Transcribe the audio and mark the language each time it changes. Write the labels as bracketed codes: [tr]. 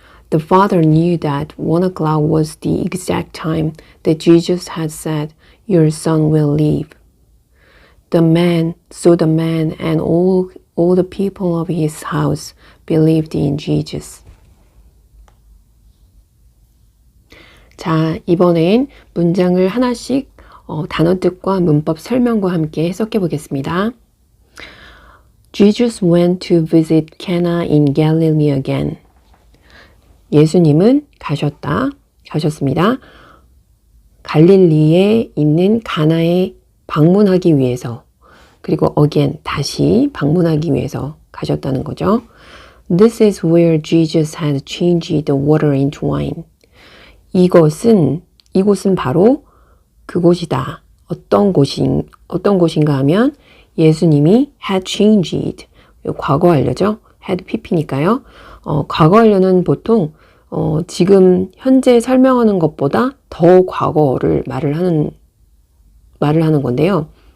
[en] The father knew that 1 o'clock was the exact time that Jesus had said, "Your son will live." The man and all the people of his house believed in Jesus. [ko] 자, 이번엔 문장을 하나씩 단어 뜻과 문법 설명과 함께 해석해 보겠습니다. [en] Jesus went to visit Cana in Galilee again. [ko] 예수님은 가셨습니다. 갈릴리에 있는 가나에 방문하기 위해서, 그리고 again, 다시 방문하기 위해서 가셨다는 거죠. [en] This is where Jesus had changed the water into wine. [ko] 이곳은 바로 그곳이다. 어떤 곳인가 하면 예수님이 had changed, 과거 완료죠. had pp니까요. 과거 완료는 보통 지금 현재 설명하는 것보다 더 과거를 말을 하는 건데요.